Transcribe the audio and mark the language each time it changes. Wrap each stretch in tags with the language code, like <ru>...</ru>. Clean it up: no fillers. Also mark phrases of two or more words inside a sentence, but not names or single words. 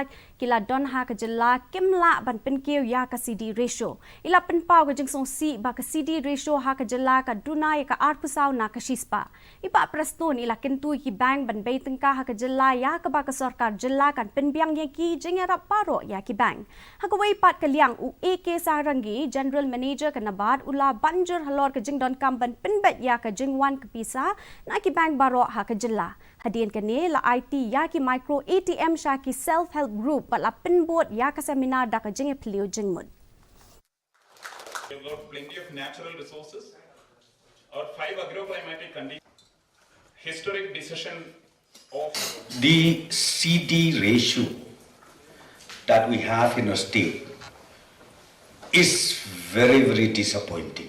<kha>kila don ha ka jilla kimla ban penkiu ya ka</kha> <en>CD ratio</en> <kha>ila penpaw ka jingsong si ba ka</kha> <en>CD ratio</en> <kha>ha ka jilla ka dunay ka arpusaw na ka shispa iba preston ila kintu ki bank ban baytengka ha ka jilla ya ka ba ka sarkar jilla kan penbiang ya ki jingara paro ya ki bank ha ka way pat kalyang AK Sarangi,</kha> <en>General Manager</en> <kha>ka Nabad, ula banjur halor ka jing don kamban pinbet ya ka jingwan kapisa na ki bank baro ha ka jilla. Hadin ka ni la IT ya ki</kha> <en>micro ATM</en> <kha>siya ki</kha> <en>self-help group</en> <kha>bat la pinbot ya ka seminar da ka jing epilio jingmud.</kha> <en>We've got plenty of natural resources. Our 5 agroclimatic conditions, historic decision of the CD ratio that we have in our state is very, very disappointing.</en>